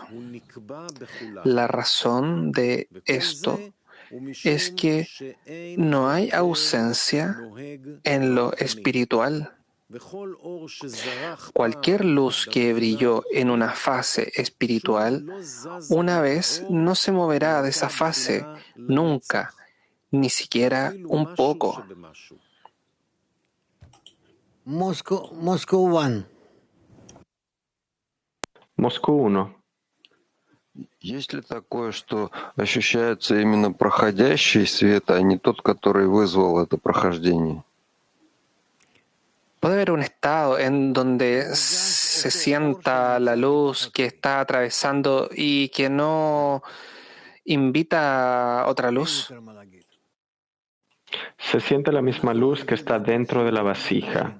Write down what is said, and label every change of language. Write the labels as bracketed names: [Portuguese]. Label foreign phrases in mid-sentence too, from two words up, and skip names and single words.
[Spanish] La razón de esto es que no hay ausencia en lo espiritual. Cualquier luz que brilló en una fase espiritual, una vez no se moverá de esa fase nunca, ni siquiera un poco. [English] Moscow 1. [Spanish] Moscú 1. [Russian] Есть ли такое, что ощущается именно проходящий свет, а не тот, который вызвал это прохождение? [Spanish] ¿Puede haber un estado en donde se sienta la luz que está atravesando y que no invita a otra luz? Se siente la misma luz que está dentro de la vasija.